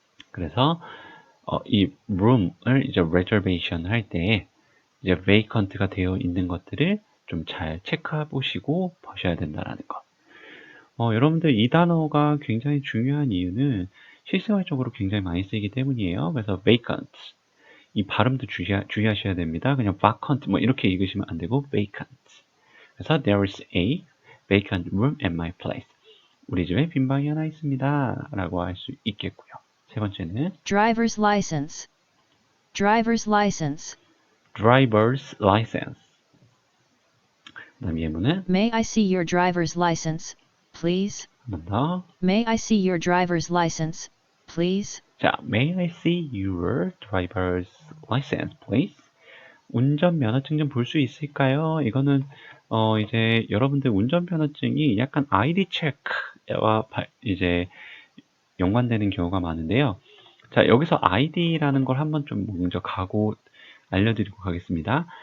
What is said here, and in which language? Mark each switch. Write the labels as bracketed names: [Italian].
[Korean] 그래서 이 room을 이제 reservation 할 때 이제 vacant가 되어 있는 것들을 좀 잘 체크해 보시고 보셔야 된다라는 거. 여러분들 이 단어가 굉장히 중요한 이유는 실생활적으로 굉장히 많이 쓰이기 때문이에요. 그래서 vacant 이 발음도 주의하셔야 됩니다. 그냥 vacant 뭐 이렇게 읽으시면 안 되고 vacant. 그래서 [English] there is a vacant room at my place. [Korean] 우리 집에 빈 방이 하나 있습니다. 라고 할 수 있겠고요. 세 번째는 [English] Driver's license. Driver's license. driver's license. [Korean] 그다음 예문은 [English] May I see your driver's license, please? [Korean] 한 번 더. [English] May I see your driver's license, please? 자, may I see your driver's license, please? [Korean] 운전면허증 좀 볼 수 있을까요? 이거는 이제 여러분들 운전면허증이 약간 ID 체크와 이제 연관되는 경우가 많은데요. 자, 여기서 ID라는 걸 한번 좀 먼저 알려드리고 가겠습니다.